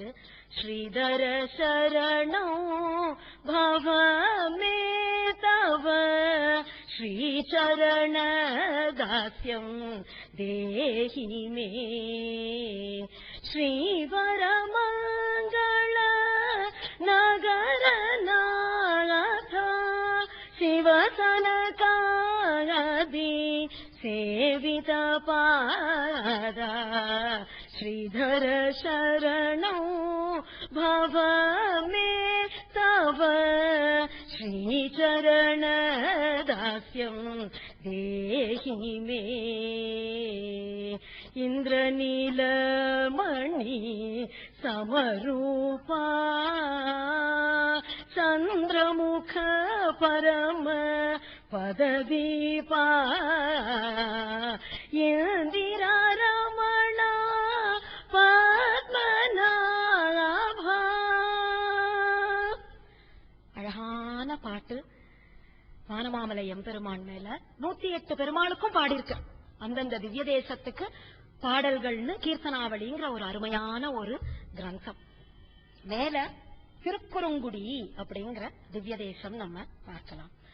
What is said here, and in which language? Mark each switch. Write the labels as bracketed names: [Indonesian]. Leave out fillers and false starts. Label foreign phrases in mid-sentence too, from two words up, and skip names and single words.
[Sanskrit] श्रीधर शरणं भव मे तव श्रीचरण दास्यं देहि मे श्रीवर मङ्गल नगर नाथ शिवसनकादि सेवित पाद श्रीधर शरणौ भव मे तव श्रीचरण दास्यं देहि मे इन्द्रनीलमणि समरूपा चन्द्रमुख परम पददीपा इंदिरा रमणा பத்மநாபா. [Tamil] அழகான பாட்டு வானமாமலை எம்பெருமான் மேல 108 பெருமாளுக்கும் பாடியிருக்க. அந்தந்த திவ்ய தேசத்துக்கு பாடல்கள்னு கீர்த்தனாவளிங்கிற ஒரு அருமையான ஒரு கிரந்தம். மேல திருக்குறுங்குடி அப்படிங்கிற திவ்ய தேசம் நம்ம பார்க்கலாம்.